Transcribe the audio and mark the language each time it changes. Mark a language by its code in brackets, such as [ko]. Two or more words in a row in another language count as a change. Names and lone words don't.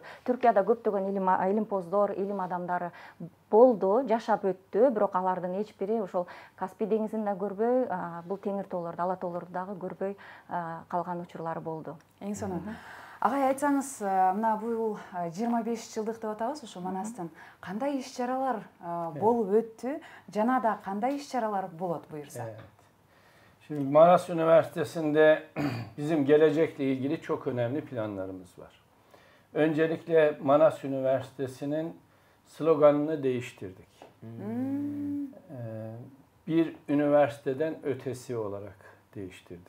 [ky] Түркияда көптөгөн илимпоздор, илим адамдары болду, жашап өттү, бирок алардын эч бири ошол Каспий деңизин да көрбөй, бул Теңир тоолорду, Ала тоолорду дагы көрбөй калган учурлары болду. Эң сонун. Агай, айтсаңыз, мына бул 25 жылдык деп атабыз, ошо Манастын кандай иш-чаралар болуп өттү, жана да кандай иш-чаралар болот буюрса? [tr] Evet. Şimdi Manas Üniversitesi'nde bizim gelecekle ilgili çok önemli planlarımız var. Öncelikle Manas Üniversitesi'nin sloganını değiştirdik. Bir üniversiteden ötesi olarak değiştirdik.